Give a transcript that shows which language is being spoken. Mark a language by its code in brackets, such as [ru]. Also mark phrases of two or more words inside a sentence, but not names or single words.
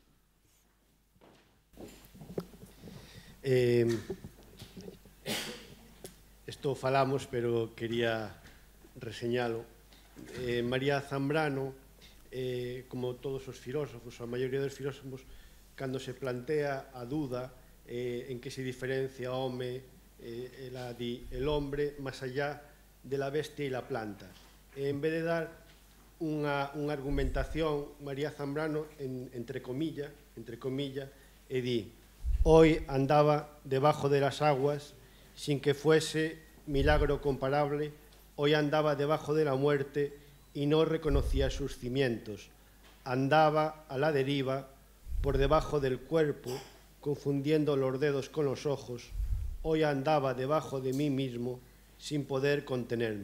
[gl] Isto falamos, pero quería reseñalo. María Zambrano, como todos os filósofos, a maioría dos filósofos, cando se plantea a duda en que se diferencia o home, ela di [es] el hombre más allá de la bestia y la planta. [gl] En vez de dar unha argumentación, María Zambrano, entre comillas, e di: [es] hoy andaba debajo de las aguas sin que fuese milagro comparable, hoy andaba debajo de la muerte y no reconocía sus cimientos, andaba a la deriva por debajo del cuerpo, confundiendo los dedos con los ojos, hoy andaba debajo de mí mismo sin poder contenerme.